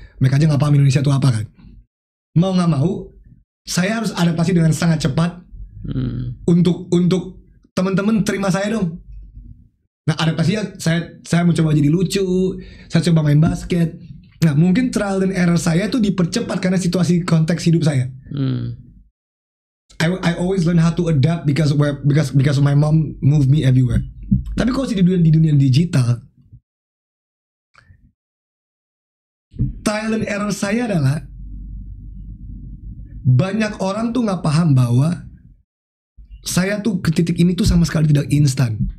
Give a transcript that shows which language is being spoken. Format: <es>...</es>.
<id>Mereka aja nggak paham Indonesia itu apa kan. Mau nggak mau, saya harus adaptasi dengan sangat cepat untuk teman-teman terima saya dong. Nah, adaptasinya saya mencoba jadi lucu, saya coba main basket. Nah, mungkin trial dan error saya itu dipercepat karena situasi konteks hidup saya.</id> <en>I always learn how to adapt because my mom moved me everywhere.</en> <id>Tapi kalau di dunia digital, trial and error saya adalah banyak orang tuh nggak paham bahwa saya tuh ke titik ini tuh sama sekali tidak instan.</id>